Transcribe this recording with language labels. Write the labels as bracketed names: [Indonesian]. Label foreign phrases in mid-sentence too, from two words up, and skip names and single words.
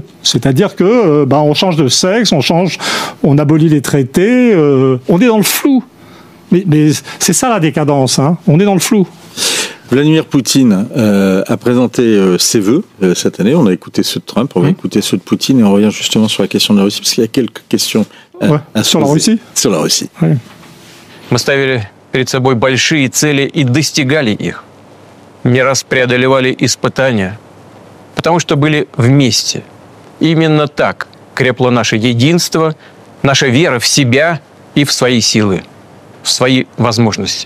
[French] C'est-à-dire que on change de sexe, on abolit les traités, on est dans le flou. Mais c'est ça la décadence, hein. On est dans le flou. Vladimir Poutine a présenté ses vœux cette année. On a écouté ceux de Trump, on va écouter ceux de Poutine et on revient justement sur la question de la Russie, parce qu'il y a quelques questions à se sur poser. La Russie. Sur la Russie. Oui. [Russian] Мы ставили перед собой большие цели и достигали их. Не раз преодолевали испытания, потому что были вместе. Именно так крепло наше единство, наша вера в себя и в свои силы, в свои возможности.